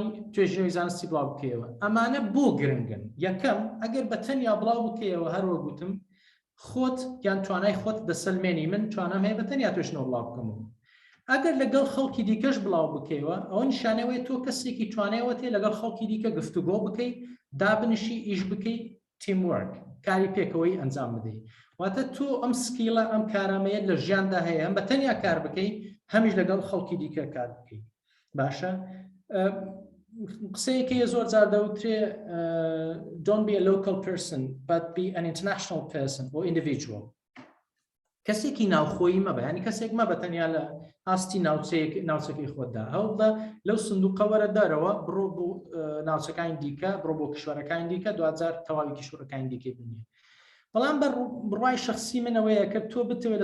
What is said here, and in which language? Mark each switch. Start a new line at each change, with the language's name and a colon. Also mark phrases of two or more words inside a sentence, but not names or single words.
Central Kurdish: توێژنەوەی زانستی بڵاو بکەیەوە ئەمانە بۆ گرنگن یەکەم ئەگەر بە تەنیا بڵاو بکەیەوە هەروە گوتم خۆت یان توانای خۆت دەسەلمێنی من توانم هەیە بە تەنیا توێژنەوە بڵاو بکەمەوە ئەگەر لەگەڵ خەڵکی دیکەش بڵاو بکەیەوە ئەوە نیشانەوەی تۆ کەسێکی توانایەوە تێ لەگەڵ خەڵکی دیکە گفتوگۆ بکەیت دابنیشی ئیش بکەیت تیموەرک کاری پێکەوەی ئەنجام بدەیت واتە تۆ ئەم سکیڵە ئەم کارامەیە لە ژیاندا هەیە ئەم بە تەنیا کار بکەیت هەمیش لەگەڵ خەڵکی دیکە کار بکەیت باشە قسەیەکی زۆر جار دەوترێ
English: don't be a local person but be an international person or individual
Central Kurdish: کەسێکی ناوخۆیی مەبە ینی کەسێک مەبە تەنیا لە ئاستی ناوچەکەی خۆتدا هەوڵدە لەو سندوقەوەرە دەرەوە بڕۆ بۆ ناوچەکانی دیکە بڕۆ بۆ کشوەرەکانی دیکە دوجار تەواوی کشوەرەکانی دیکەی بینێ بەڵام بڕوای شخصی منەوەیە کە تۆ بتەوێت